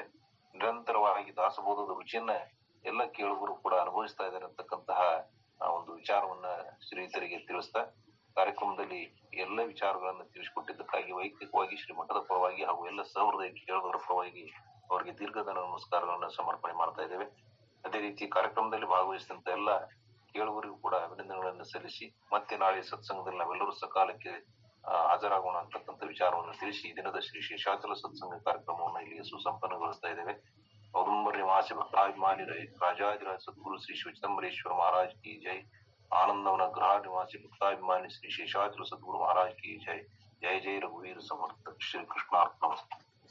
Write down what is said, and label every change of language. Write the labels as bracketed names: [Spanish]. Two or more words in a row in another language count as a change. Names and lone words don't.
[Kannada] ನಿರಂತರವಾಗಿ ದಾಸಬೋಧದ ರುಚಿಯನ್ನ ಎಲ್ಲ ಕೇಳುಗರು ಕೂಡ ಅನುಭವಿಸ್ತಾ ಇದ್ದಾರೆ ಅಂತಕ್ಕಂತಹ ಒಂದು ವಿಚಾರವನ್ನ ಶ್ರೀಯುತರಿಗೆ ತಿಳಿಸ್ತಾ ಕಾರ್ಯಕ್ರಮದಲ್ಲಿ ಎಲ್ಲ ವಿಚಾರಗಳನ್ನ ತಿಳಿಸಿಕೊಟ್ಟಿದ್ದಕ್ಕಾಗಿ ವೈಯಕ್ತಿಕವಾಗಿ ಶ್ರೀಮಠದ ಪರವಾಗಿ ಹಾಗೂ ಎಲ್ಲ ಸಹೃದಯ ಕೇಳುಗರ ಪರವಾಗಿ ಅವರಿಗೆ ದೀರ್ಘದ ನಮಸ್ಕಾರಗಳನ್ನ ಸಮರ್ಪಣೆ ಮಾಡ್ತಾ ಇದ್ದೇವೆ. ಅದೇ ರೀತಿ ಕಾರ್ಯಕ್ರಮದಲ್ಲಿ ಭಾಗವಹಿಸಿದಂತ ಎಲ್ಲ ಕೇಳುಗರಿಗೂ ಕೂಡ ಅಭಿನಂದನೆಗಳನ್ನು ಸಲ್ಲಿಸಿ ಮತ್ತೆ ನಾಳೆ ಸತ್ಸಂಗದಲ್ಲಿ ನಾವೆಲ್ಲರೂ ಸಕಾಲಕ್ಕೆ ಹಾಜರಾಗೋಣ ಅಂತಕ್ಕಂಥ ವಿಚಾರವನ್ನು ತಿಳಿಸಿ ಈ ದಿನದ ಶ್ರೀ ಶೇಷಾಚಲ ಸತ್ಸಂಗ ಕಾರ್ಯಕ್ರಮವನ್ನು ಇಲ್ಲಿ ಸುಸಂಪನ್ನಗೊಳಿಸ್ತಾ ಇದ್ದೇವೆ. [Marathi] औदुंबर निवासी भक्ताभिमानी राजाधिराज सद्गुरु श्री चिदंबरेश्वर महाराज की जय. आनंदवन ग्रह निवासी भक्ताभिमानी श्री शेषाचल सद्गुरु महाराज की जय. जय जय रघुवीर समर्थ. [Sanskrit] श्री कृष्णार्पणमस्तु.